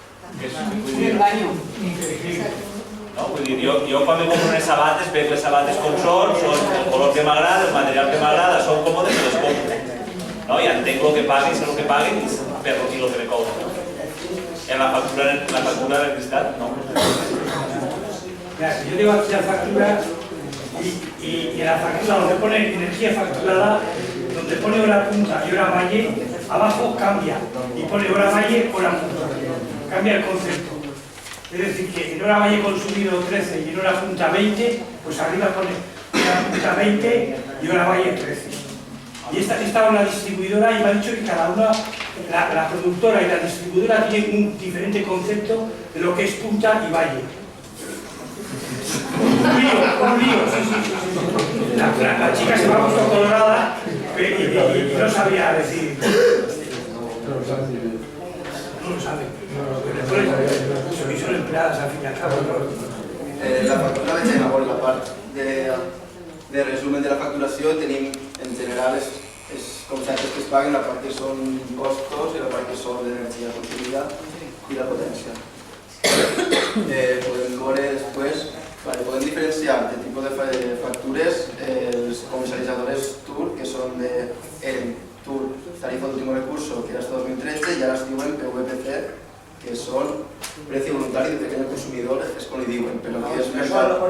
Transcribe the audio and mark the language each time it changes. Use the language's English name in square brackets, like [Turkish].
[Spanish] Un engaño. [Catalan] Jo quan me compro unes sabates, veig les sabates com són el color que m'agrada, el material que m'agrada, són còmodes i les compro. I entenc el que paguen, sé el que paguen i el que me cobren. En la factura d'electricitat, no. [Spanish] Yo tengo aquí la factura y en la factura donde pone energía facturada, donde pone hora punta y hora valle, abajo cambia y pone hora valle, hora punta. Cambia el concepto. Es decir, que en hora valle consumido 13 y en hora punta 20, pues arriba pone hora punta 20 y hora valle 13. Y esta es la distribuidora y me ha dicho que cada una, la productora y la distribuidora tienen un diferente concepto de lo que es punta y valle. Un lío, sí. La chica se me ha puesto colorada y no sabía decir. No lo sabe. Son empleadas al fin y al cabo. [Catalan] La factura de China, por la part de resumen de la facturació, tenim en general els conceptes que es paguen, la part que són impostos i la part que són d'energia consumida i la potència. Podem veure després, podem diferenciar de tipus de factures els comercialitzadors TUR, que eren TUR, tarifa d'últim recurso, [Spanish] que era hasta [Catalan] 2013, i ara es diuen PVPC, que són precio voluntari de pequeño consumidor, és com li diuen, però que és mercat...